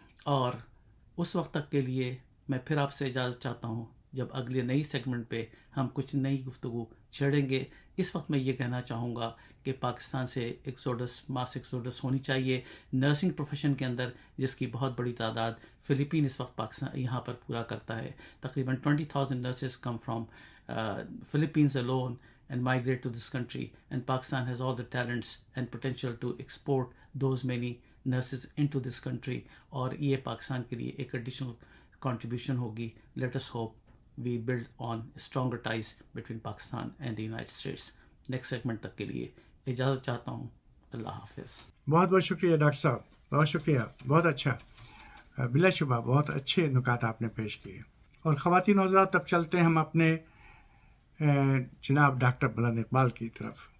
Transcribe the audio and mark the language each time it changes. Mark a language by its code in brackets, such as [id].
[ur] اور اس وقت تک کے لیے میں پھر آپ سے اجازت چاہتا ہوں، جب اگلے نئی سیگمنٹ پہ ہم کچھ نئی گفتگو چھیڑیں گے. اس وقت میں یہ کہنا چاہوں گا کہ پاکستان سے ماس ایکسوڈس ہونی چاہیے نرسنگ پروفیشن کے اندر، جس کی بہت بڑی تعداد فلپین اس وقت پاکستان یہاں پر پورا کرتا ہے. [en] تقریباً 20,000 nurses come from Philippines alone and migrate to this country, and Pakistan has all the talents and potential to export those many nurses into this country. [ur] اور یہ پاکستان کے لیے ایک [en] additional contribution [ur] ہوگی. [en] Let us hope we build on stronger ties between Pakistan and the United States. Next segment [ur] تک کے لیے اجازت چاہتا ہوں. اللہ حافظ. بہت بہت شکریہ ڈاکٹر صاحب، بہت شکریہ، بہت اچھا. بلا شبہ بہت اچھے نکات آپ نے پیش کیے. اور خواتین و حضرات، اب چلتے ہیں ہم اپنے جناب ڈاکٹر بلند اقبال کی طرف.